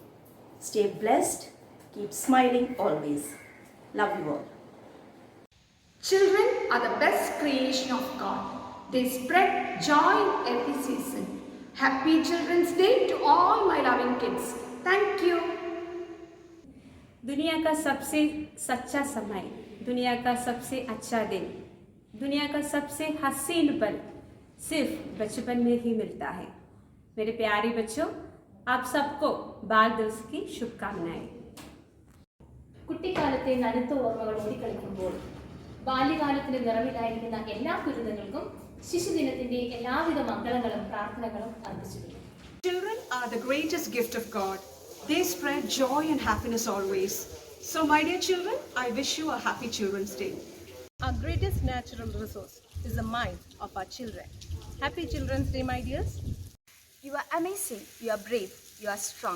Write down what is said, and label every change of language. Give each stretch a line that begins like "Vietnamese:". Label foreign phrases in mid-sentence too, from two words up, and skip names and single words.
English: Stay blessed. Keep smiling always. Love you all. Children are the best creation of God. They spread joy in every season. Happy Children's Day to all my loving kids. Thank you.
Hindi: दुनिया का सबसे सच्चा समय, दुनिया का सबसे अच्छा दिन, दुनिया का सबसे हसीन पल सिर्फ बचपन में ही मिलता है. मेरे प्यारे बच्चों, आप सबको बाल दिवस की शुभकामनाएं.
Malayalam: കുട്ടിക്കാലത്തെ നനുത്ത ഓർമ്മകൾ ഓടിക്കളിക്കുമ്പോൾ ബാല്യകാലത്തിന്റെ നിറവിലായിരിക്കുന്ന എല്ലാ കുരുന്നുകൾക്കും ശിശുദിനത്തിന്റെ എല്ലാവിധ മംഗളങ്ങളും പ്രാർത്ഥനകളും അർപ്പിച്ചിരുന്നു.
English: Children are the greatest gift of God. They spread joy and happiness always. So my dear children, I wish you a happy Children's Day. Our greatest natural resource is the mind of our children. Happy Children's Day, my dears. You are amazing, you are brave, you are strong.